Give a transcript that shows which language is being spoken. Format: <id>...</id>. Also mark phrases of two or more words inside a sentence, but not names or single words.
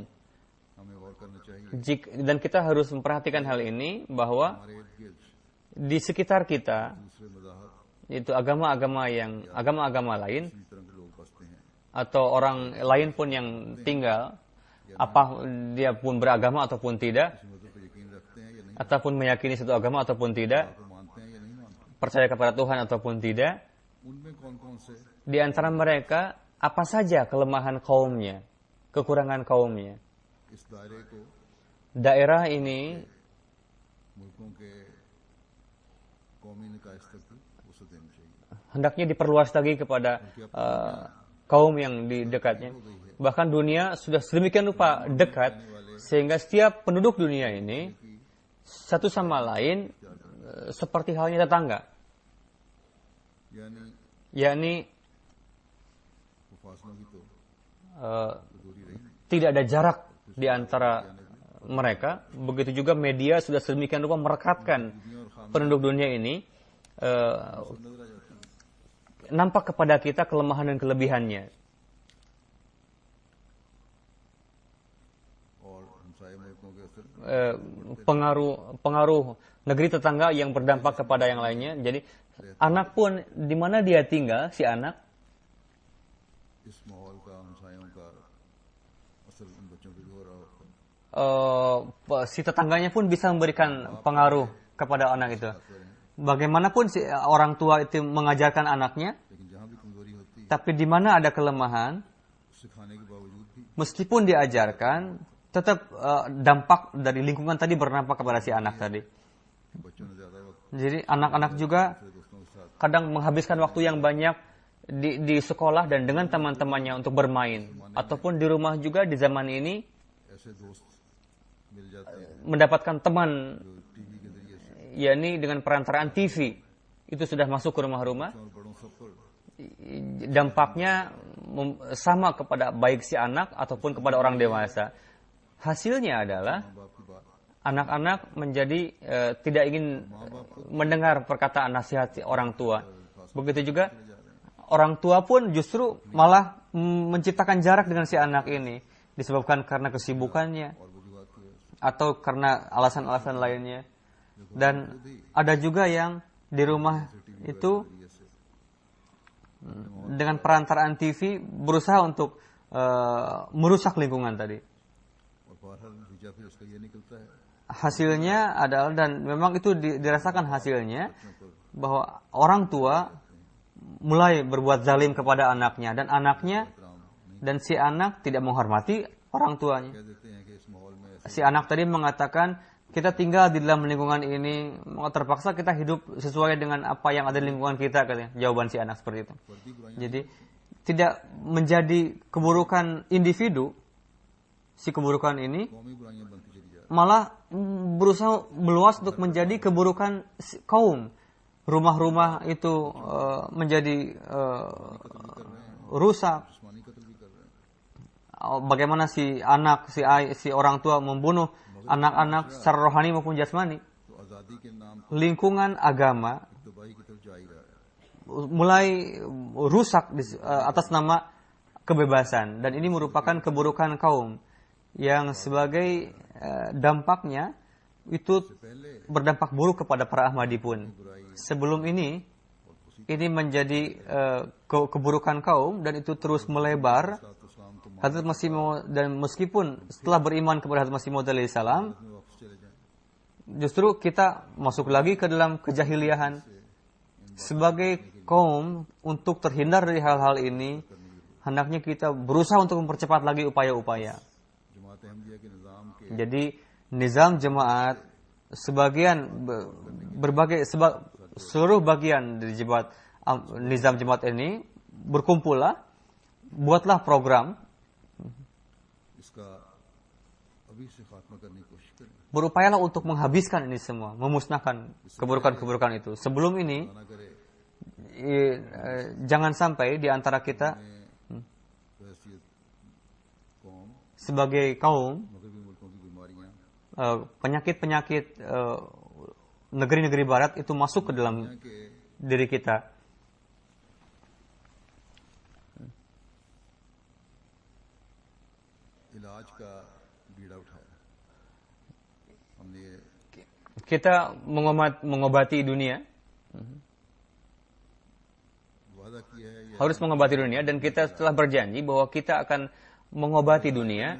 <ur>ہمیں غور کرنا چاہیے</ur> <id>Dan kita harus memperhatikan hal ini, bahwa</id> <ur>ہمارے ارد گرد</ur> <id>di sekitar kita,</id> <ur>دوسرے مذاہب</ur> <id>itu agama-agama lain,</id> <ur>اسی طرح کے لوگ بستے ہیں.</ur> <id>atau orang lain pun yang tinggal, apa dia pun beragama ataupun tidak,</id> <ur>اس مذہب پر یقین رکھتے ہیں یا نہیں,</ur> <id>ataupun meyakini suatu agama ataupun tidak,</id> <ur>آپ کو مانتے ہیں یا نہیں مانتے,</ur> <id>percaya kepada Tuhan ataupun tidak,</id> <ur>ان میں کون کون سے</ur> <id>di antara mereka apa saja kelemahan kaumnya, kekurangan kaumnya.</id> <ur>اس دائرے کو</ur> <id>Daerah ini</id> <ur>ملکوں کے قومی نکائے ستر کی وسعت دینی چاہیے.</ur> <id>hendaknya diperluas lagi kepada kaum yang di dekatnya. Bahkan dunia sudah sedemikian rupa dekat, sehingga setiap penduduk dunia ini satu sama lain seperti halnya tetangga. यानी Yakni</id> <ur>وہ فاصلوں کی تو دوری رہی نہیں.</ur> <id>tidak ada jarak di antara mereka. Begitu juga media sudah sedemikian rupa merekatkan penduduk dunia ini,</id> <ur>نظر آ جاتی ہے</ur> <id>nampak kepada kita kelemahan dan kelebihannya.</id> <ur>اور ہمسائے ملکوں کے اثر</ur> <id>Pengaruh negeri tetangga yang berdampak kepada yang lainnya. Jadi anak pun di mana dia tinggal, si anak</id> <ur>اس ماحول کا ہمسایوں کا اثر ان بچوں پہ بھی ہو رہا ہوتا ہے.</ur> <id>si tetangganya pun bisa memberikan pengaruh kepada anak itu. Bagaimanapun si orang tua itu mengajarkan anaknya,</id> <ur>لیکن جہاں بھی کمزوری ہوتی ہے</ur> <id>tapi di mana ada kelemahan,</id> <ur>سکھانے کے باوجود بھی</ur> <id>meskipun diajarkan, tetap dampak dari lingkungan tadi berdampak kepada si anak tadi.</id> <ur>بچوں نے زیادہ وقت</ur> <id>Jadi anak-anak juga</id> <ur>اپنے دوستوں کے ساتھ</ur> <id>kadang menghabiskan waktu yang banyak di sekolah dan dengan teman-temannya untuk bermain, ataupun di rumah juga di zaman ini</id> <ur>ایسے دوست مل جاتے ہیں</ur> <id>mendapatkan teman,</id> <ur>جو ٹی وی کے ذریعے سے</ur> <id>yakni dengan perantaraan TV. Itu sudah masuk ke rumah-rumah.</id> <ur>اور بڑوں سب پر</ur> <id>Dampaknya sama kepada baik si anak ataupun kepada orang dewasa. Hasilnya adalah</id> <ur>ماں باپ کی بات</ur> <id>anak-anak menjadi tidak ingin mendengar perkataan nasihat si orang tua. Begitu juga orang tua pun justru malah menciptakan jarak dengan si anak ini, disebabkan karena kesibukannya</id> <ur>اور وجوہات کی وجہ سے</ur> <id>atau karena alasan-alasan lainnya. Dan ada juga yang di rumah itu</id> <ur>ذریعے سے</ur> <id>dengan perantaraan TV berusaha untuk merusak lingkungan tadi.</id> <ur>اور بہرحال نتیجہ پھر اس کا یہ نکلتا ہے</ur> <id>Hasilnya adalah, dan memang itu dirasakan hasilnya, bahwa orang tua mulai berbuat zalim kepada anaknya, dan anaknya dan si anak tidak menghormati orang tuanya.</id> <ur>کہہ دیتے ہیں کہ اس ماحول میں ایسے</ur> <id>Si anak tadi mengatakan, kita tinggal di dalam lingkungan ini, terpaksa kita hidup sesuai dengan apa yang ada di lingkungan kita, katanya. Jawaban si anak seperti itu.</id> <ur>فردی برائیاں</ur> <id>Jadi tidak menjadi keburukan individu, si keburukan ini</id> <ur>قومی برائیاں بنتی چلی جا رہی</ur> <id>malah berusaha meluas untuk menjadi keburukan kaum. Rumah-rumah itu menjadi rusak.</id> <ur>جسمانی قتل بھی کر رہے ہیں</ur> <id>Bagaimana si anak, si orang tua membunuh anak-anak secara rohani maupun jasmani.</id> <ur>تو آزادی کے نام پر</ur> <id>Lingkungan agama</id> <ur>تباہی کی طرف جا ہی رہا ہے</ur> <id>mulai rusak atas nama kebebasan, dan ini merupakan keburukan kaum yang sebagai dampaknya itu berdampak buruk kepada para Ahmadi pun. Sebelum ini menjadi keburukan kaum, dan itu terus melebar.</id> <ur>اسلام کو</ur> <id>Hazrat Masih Maud, dan meskipun setelah beriman kepada Hazrat Masih Maud</id> <ar>عليه السلام,</ar> <ur>میں واپس چلے جائیں</ur> <id>justru kita masuk lagi ke dalam kejahiliahan. Sebagai kaum, untuk terhindar dari hal-hal ini, hendaknya kita berusaha untuk mempercepat lagi upaya-upaya.</id> <ur>جماعت احمدیہ کے نظام کے</ur> <id>Jadi nizam jemaat, seluruh bagian dari nizam jemaat ini berkumpullah, buatlah program,</id> <ur>اس کا ابھی سے خاتمہ کرنے کی کوشش کریں</ur> <id>berupayalah untuk menghabiskan ini semua, memusnahkan keburukan-keburukan itu. Sebelum ini,</id> <ur>نہ کرے</ur> <id>jangan sampai di antara kita</id> <ur>حیثیت قوم</ur> <id>sebagai kaum मगरबी penyakit-penyakit negeri-negeri barat itu masuk ke dalam diri kita. Kita mengobati dunia, harus mengobati dunia, dan kita telah berjanji bahwa kita akan mengobati dunia.</id>